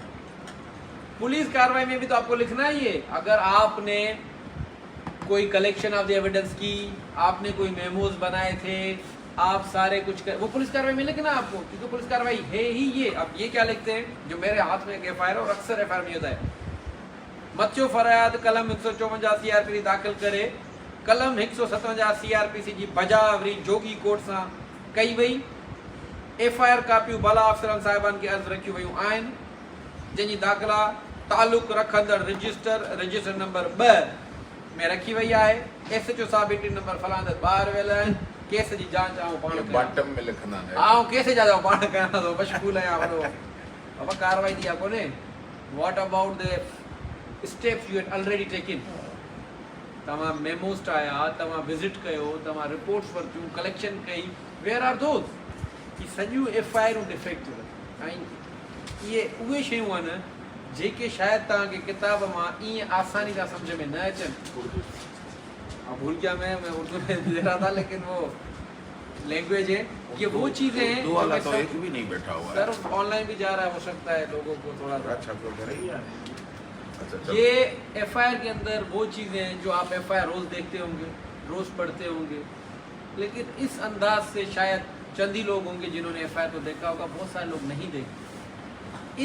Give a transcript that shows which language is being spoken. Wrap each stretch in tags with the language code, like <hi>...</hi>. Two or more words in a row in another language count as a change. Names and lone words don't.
<ur>پولیس کارروائی میں بھی تو آپ کو لکھنا ہی ہے۔ اگر آپ نے کوئی</ur> <en>collection of the evidence</en> <ur>کی، آپ نے کوئی میموز بنائے تھے، آپ سارے کچھ کر، وہ پولیس کارروائی میں لکھنا آپ کو، کیونکہ پولیس کارروائی ہے ہی یہ. اب یہ کیا لکھتے ہیں، جو میرے ہاتھ میں ایک FIR اور اکثر FIR میں ہوتا ہے,</ur> <sd>मच्चो फरियाद कलम 154 CRPC दाख़िल करे, कलम 157 CRPC जी बजावरी जोगी कोर्ट सां कई वई। FIR कापियूं भला अफ़सरनि साहिबान खे अर्ज़ रखियूं वयूं आहिनि, जंहिंजी दाख़िला तालुक़ रखंदड़ रजिस्टर नंबर 2 में रखी वई आहे। SHO साहब</sd> <en>entry number</en> <sd>फलाणे ॿाहिरि वियल आहिनि, केस जी जांच आऊं पाण कयां,</sd> <ur>باٹم میں لکھنا ہے,</ur> <sd>आऊं केस जा पाण कयां थो, मशगूल आहियां वॾो। अब कार्रवाई थी आहे कोन्हे।</sd> <en>What about the steps you had already taken?</en> <sd>तव्हां मेमोस ठाहिया, तव्हां विज़िट कयो, तव्हां रिपोर्ट्स वरितियूं, कलेक्शन कई,</sd> <en>where are those?</en> <sd>कि सॼियूं FIR डिफेक्टिव। ऐं ये उहे शयूं आहिनि जेके शायदि तव्हांखे किताब मां ईअं आसानी सां सम्झ में न अचनि।</sd> <ur>اب بھول گیا میں اردو میں دے رہا تھا، لیکن وہ لینگویج ہے، یہ وہ چیزیں ہیں उर्दू जो वाला मैं तो सब- ایک بھی نہیں بیٹھا ہوا ہے. سر آن لائن بھی جا رہا ہے، ہو سکتا ہے لوگوں کو تھوڑا سا. اچھا تو کریں گے۔ اچھا چلو. یہ ایف آئی آر کے اندر وہ چیزیں ہیں جو آپ ایف آئی آر روز دیکھتے ہوں گے، روز پڑھتے ہوں گے، لیکن اس انداز سے شاید چند ہی لوگ ہوں گے جنہوں نے ایف آئی آر کو دیکھا ہوگا، بہت سارے لوگ نہیں دیکھتے.</ur>